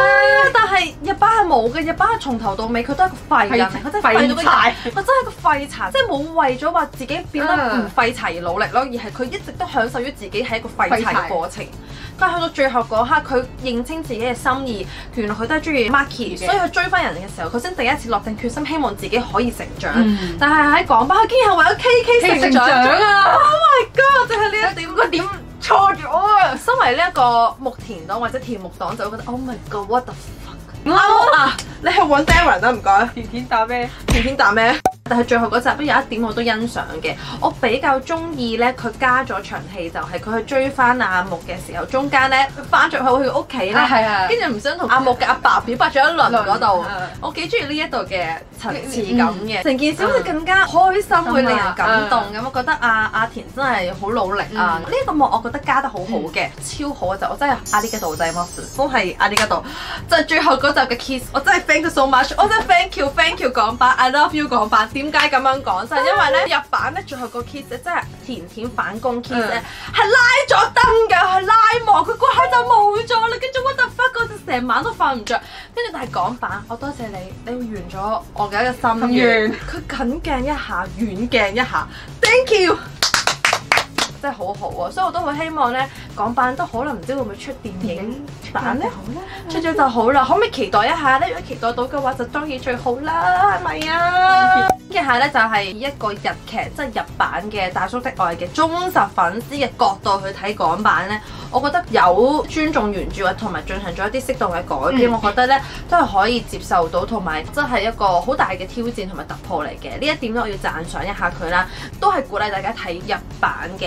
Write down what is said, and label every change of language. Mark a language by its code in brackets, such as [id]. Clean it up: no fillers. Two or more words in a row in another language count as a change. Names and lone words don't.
[yue] 但係日版係冇嘅，日版係從頭到尾佢都係個廢人，佢真係廢到柴，佢真係個廢柴，即係冇為咗話自己變得唔廢柴而努力咯，而係佢一直都享受於自己係一個廢柴嘅過程。但係去到最後嗰刻，佢認清自己嘅心意，原來佢都係中意 Maki， 所以佢追翻人嘅時候，佢先第一次落定決心，希望自己可以成長。但係喺港版，佢竟然係為咗 KK 成長啊 ！ [en] Oh my god！ [yue] 就係呢一點，佢點錯咗啊！身為呢一個木田黨或者田木黨，就會覺得 [en] Oh my god！What the fuck！ [yue] 啱啊！你去揾 Darren 啦，唔該。甜甜打咩？甜甜打咩？但係最後嗰集都有一點我都欣賞嘅，我比較中意咧，佢加咗場戲，就係佢去追翻阿木嘅時候，中間咧翻咗去佢屋企啦，跟住唔想同阿木嘅阿爸表白咗一輪嗰度，我幾中意呢一度嘅層次感嘅，成件事好似更加開心，會令人感動咁。我覺得阿田真係好努力啊！呢一個幕我覺得加得好好嘅，超好嘅就我真係阿里加度仔 Moss 都係阿里加度，就係最後嗰集嘅 kiss， 我真係 [en] thank you so much， [yue] 我真係 [en] thank you [yue] 港版 [en] I love you [yue] 港版。點解咁樣講？就係因為咧日版咧最後個 kiss 咧，真係甜甜反攻 kiss 咧，係拉咗燈㗎，係拉幕，佢嗰下就冇咗啦。跟住 [en] what the fuck， [yue] 嗰陣成晚都瞓唔着。跟住但係港版，我多謝你，你完咗我嘅一個心願。佢近鏡一下，遠鏡一下 ， [en] thank you。 [yue] 真係好好啊，所以我都好希望咧港版都可能唔知會唔會出電影版咧，出咗就好啦，可唔可以期待一下咧？如果期待到嘅話，就當然最好啦，係咪啊？跟住係咧就係以一個日劇即係日版嘅《大叔的愛》嘅忠實粉絲嘅角度去睇港版咧，我覺得有尊重原著同埋進行咗一啲適當嘅改編，我覺得咧都係可以接受到，同埋真係一個好大嘅挑戰同埋突破嚟嘅。呢一點咧我要讚賞一下佢啦，都係鼓勵大家睇日版嘅。